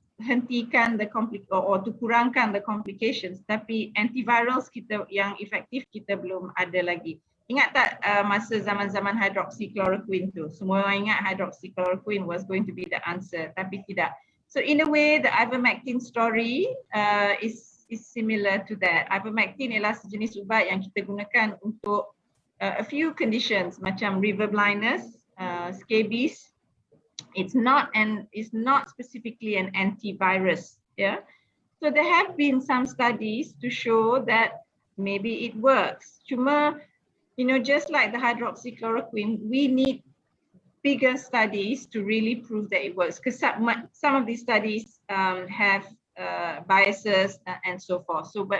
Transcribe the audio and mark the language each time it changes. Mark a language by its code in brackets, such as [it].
[ms] hentikan [en] or to [ms] kurangkan [en] the complications, [ms] tapi antivirals kita yang efektif kita belum ada lagi. Ingat tak masa zaman-zaman hydroxychloroquine tu, semua orang ingat hydroxychloroquine [en] was going to be the answer, [ms] tapi tidak. [en] So in a way, the ivermectin story is similar to that. [ms] Ivermectin ialah sejenis ubat yang kita gunakan untuk [en] a few conditions [ms] macam river blindness, scabies. [en] It's not specifically an antivirus. Yeah. So there have been some studies to show that maybe it works. [ms] Cuma, [en] just like the hydroxychloroquine, we need bigger studies to really prove that it works, because some of these studies have biases and so forth.